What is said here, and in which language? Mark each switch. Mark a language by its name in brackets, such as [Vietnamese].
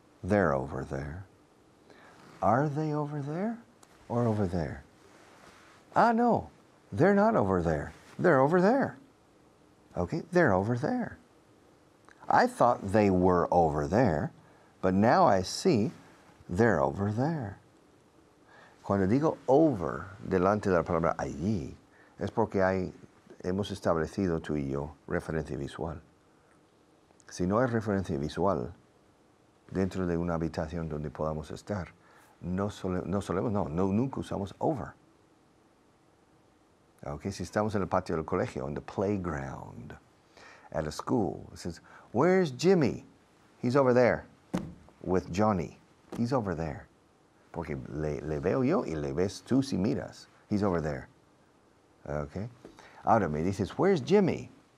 [English] They're over there. Are they over there or over there? Ah, no. They're not over there. They're over there. Okay, they're over there. I thought they were over there, but now I see they're over there. [Spanish] Cuando digo over delante de la palabra allí, es porque hemos establecido tú y yo referencia visual. Si no hay referencia visual dentro de una habitación donde podamos estar, nunca usamos over. [English] Okay, [Spanish] si estamos en el patio del colegio, [English] on the playground, at a school, it says, "Where's Jimmy?" "He's over there with Johnny." "He's over there." [Spanish] Porque le veo yo y le ves tú si miras. [English] "He's over there." Okay. [Spanish] Ahora me dices, [English] "Where's Jimmy?"